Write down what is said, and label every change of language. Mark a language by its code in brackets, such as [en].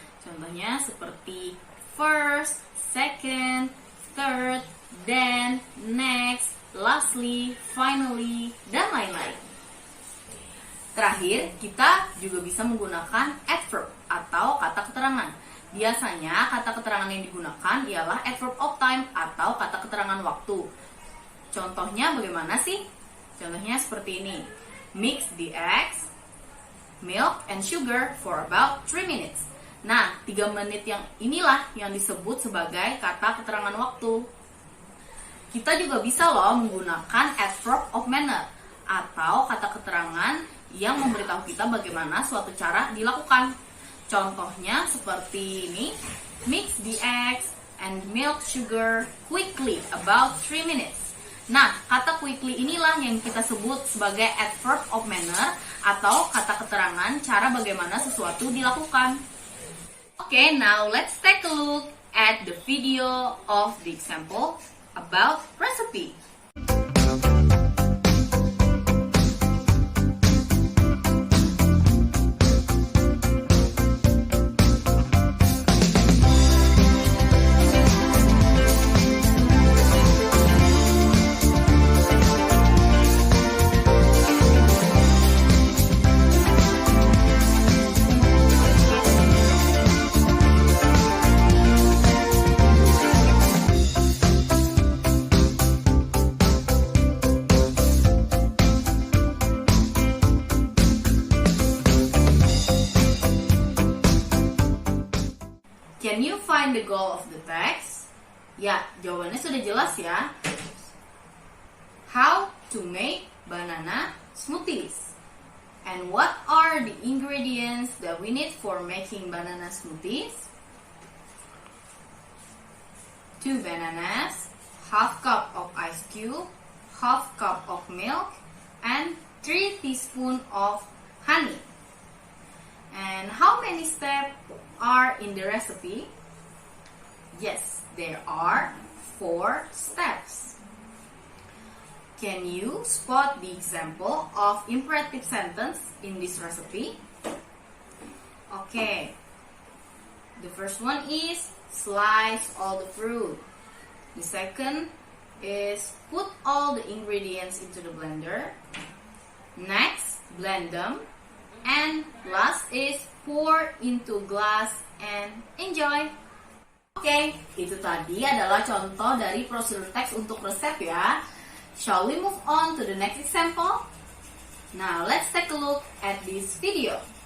[id] Contohnya seperti [en] first, second, third, then, next, lastly, finally, [id] dan lain-lain. Terakhir, kita juga bisa menggunakan adverb atau kata keterangan. Biasanya kata keterangan yang digunakan ialah adverb of time atau kata keterangan waktu. Contohnya bagaimana sih? Contohnya seperti ini. [en] Mix the eggs, milk, and sugar for about 3 minutes. [id] Nah, 3 menit yang inilah yang disebut sebagai kata keterangan waktu. Kita juga bisa loh menggunakan adverb of manner atau kata keterangan yang memberitahu kita bagaimana suatu cara dilakukan. Contohnya seperti ini. [en] Mix the eggs and milk sugar quickly about 3 minutes. [id] Nah, kata quickly inilah yang kita sebut sebagai adverb of manner atau kata keterangan cara bagaimana sesuatu dilakukan. [en] Okay, now let's take a look at the video of the example about recipe. Can you find the goal of the text? [id] Ya, jawabannya sudah jelas ya. [en] How to make banana smoothies. And what are the ingredients that we need for making banana smoothies? 2 bananas, half cup of ice cube, half cup of milk, and 3 teaspoons of honey. And how many steps are in the recipe? Yes, there are 4 steps. Can you spot the example of imperative sentence in this recipe? Okay. The first one is slice all the fruit. The second is put all the ingredients into the blender. Next, blend them. And last is pour into glass and enjoy. [id] Oke, itu tadi adalah contoh dari prosedur teks untuk resep ya. [en] Shall we move on to the next example? Now let's take a look at this video.